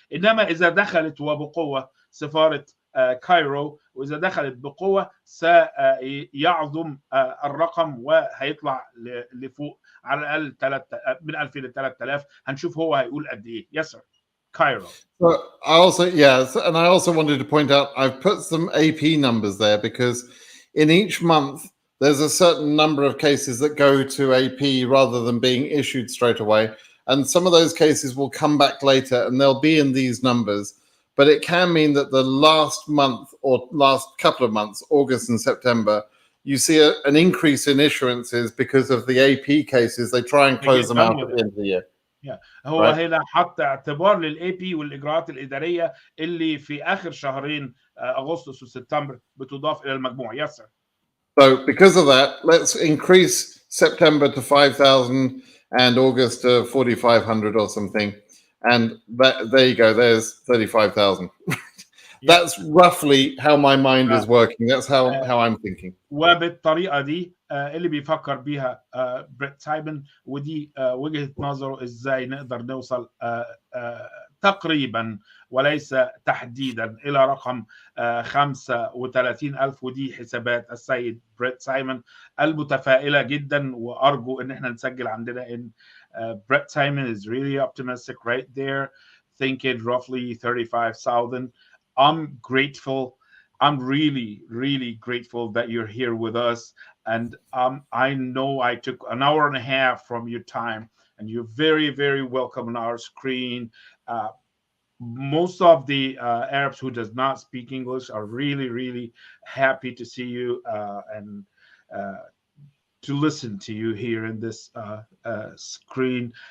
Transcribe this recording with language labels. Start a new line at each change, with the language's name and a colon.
Arabic: إنما إذا دخلت وبقوة سفارة كايرو، وإذا دخلت بقوة سيعظم الرقم وهيطلع لفوق على الأقل من 2000 ل 3000. هنشوف هو هيقول قد إيه.
English: Yes sir.
Arabic: Cairo.
English: So and I also wanted to point out I've put some AP numbers there because in each month there's a certain number of cases that go to AP rather than being issued straight away, and some of those cases will come back later and they'll be in these numbers. But it can mean that the last month or last couple of months, August and September, you see an increase in issuances because of the AP cases. They try and close them out at the end of the year.
Arabic: هو هنا حط اعتبار للاي بي والاجراءات الاداريه اللي في اخر شهرين اغسطس وسبتمبر بتضاف الى المجموع.
English: Yes sir. So because of that, let's increase September to 5,000 and August to 4,500 or something. And there you go. There's 35,000. That's roughly how my mind is working. That's how I'm thinking.
Arabic: وبالطريقه دي اللي بيفكر بيها بريت سايمون، ودي وجهه نظره ازاي نقدر نوصل تقريبا وليس تحديدا الى رقم 35,000. ودي حسابات السيد بريت سايمون المتفائله جدا، وارجو ان احنا نسجل عندنا ان بريت سايمون
English: is really optimistic right there, thinking roughly 35,000. I'm grateful. I'm really grateful that you're here with us. And I know I took an hour and a half from your time, and you're very welcome on our screen. Most of the Arabs who does not speak English are really happy to see you and to listen to you here in this screen.